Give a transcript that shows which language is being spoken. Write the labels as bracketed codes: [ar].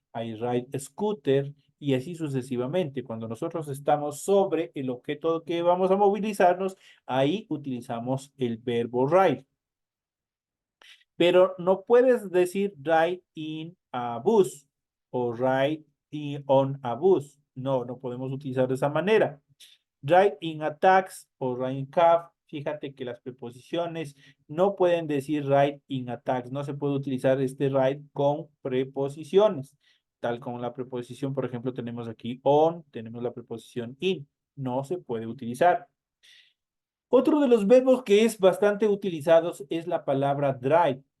[en] I ride scooter [es] y así sucesivamente. Cuando nosotros estamos sobre el objeto que vamos a movilizarnos, ahí utilizamos el verbo ride. Pero no puedes decir [en] ride in a bus o ride on a bus. [es] No, no podemos utilizar de esa manera. [en] Ride in a taxi o ride in cab. [es] Fíjate que las preposiciones no pueden decir [en] ride in a taxi. [es] No se puede utilizar este ride con preposiciones. Tal como la preposición, por ejemplo, tenemos aquí on, tenemos la preposición in. No se puede utilizar. Otro de los verbos que es bastante utilizados es la palabra drive.